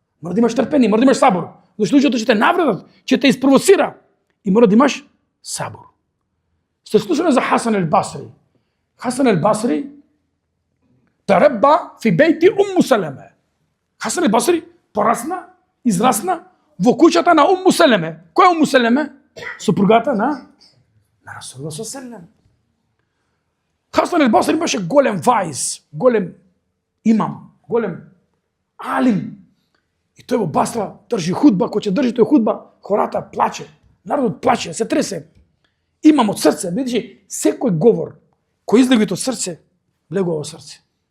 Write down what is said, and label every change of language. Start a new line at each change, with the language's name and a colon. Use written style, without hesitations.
Macedonian: Мора да имаш трпение, мора да имаш сабор. Зашто луѓето ќе те навредат, ќе те испровоцира и мора да имаш сабор. Сте слушали за
Arabic: Хасан ал-Басри? Хасан ал-Басри тарабба фи бейти Салеме.
Macedonian: Хасан ал-Басри порасна, израсна во куќата на Салеме. Кој е Салеме? Супругата на Расулуллах саллаллаху алейхи ва саллем. Хасан ал-Басри беше голем ваиз, голем имам, голем алим. И тој во Басра држи худба, кој ќе држи тој худба, хората плаче, народот плаче, се тресе. Имам од срце, бидејќи секој говор кој излеги од срце, влегува во срце.